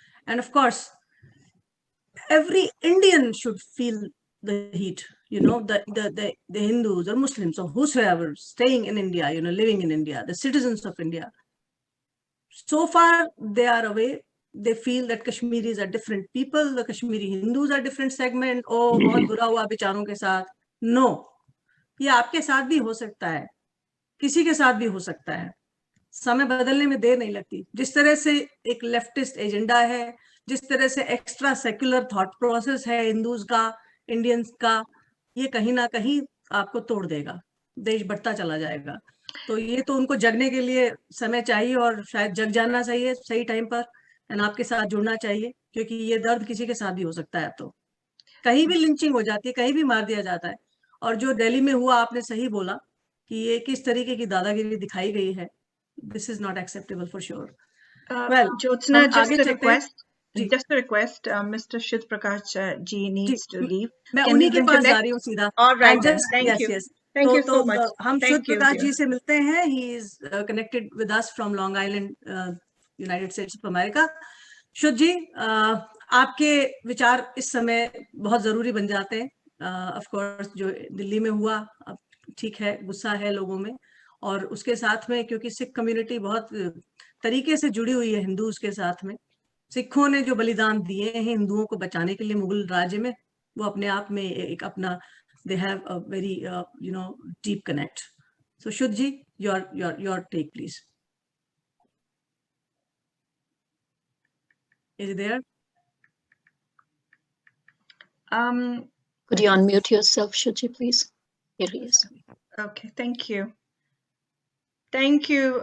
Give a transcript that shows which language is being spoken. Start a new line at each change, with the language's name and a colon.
English: And of course, every Indian should feel the heat, the Hindus or Muslims or whosoever staying in India, living in India, the citizens of India. So far, they are away. They feel that Kashmiris are different people, the Kashmiri Hindus are different segment. Oh,
Hindi: बहुत बुरा हुआ बेचारों के साथ.
English: No,
Hindi: ये आपके साथ भी हो सकता है, किसी के साथ भी हो सकता है. समय बदलने में देर नहीं लगती. जिस तरह से एक लेफ्टिस्ट एजेंडा है, जिस तरह से एक्स्ट्रा सेक्युलर थॉट प्रोसेस है हिंदूज का, इंडियंस का, ये कहीं ना कहीं आपको तोड़ देगा. देश बढ़ता चला जाएगा. तो ये तो उनको जगने के लिए समय चाहिए और शायद जग जाना चाहिए सही टाइम पर एंड आपके साथ जुड़ना चाहिए, क्योंकि ये दर्द किसी के साथ भी हो सकता है. तो कहीं भी लिंचिंग हो जाती है, कहीं भी मार दिया जाता है. और जो दिल्ली में हुआ, आपने सही बोला कि ये किस तरीके की दादागिरी दिखाई गई है.
English: This is not acceptable for sure. Well, Jyotsna, just a request, Mr. Shid Prakash ji needs to leave.
Hindi: मैं उन्हीं के पास जा रही हूँ सीधा.
English: All right, thank you. Yes. Thank you so much.
Hindi: हम शुद्ध प्रकाश जी से मिलते हैं.
English: He is connected with us from Long Island, United States of America.
Hindi: शुद्ध जी, आपके विचार इस समय बहुत जरूरी बन जाते हैं.
English: Of course,
Hindi: जो दिल्ली में हुआ, अब ठीक है, गुस्सा है लोगों में, और उसके साथ में क्योंकि सिख कम्युनिटी बहुत तरीके से जुड़ी हुई है हिंदूज के साथ में. सिखों ने जो बलिदान दिए हैं हिंदुओं को बचाने के लिए मुगल राज्य में, वो अपने आप में एक अपना
English: they have a very deep connect. So Shudh ji, your take, please. Is it there? Could you unmute yourself, Shudh ji, please? Here he is. Okay, thank you. Thank you.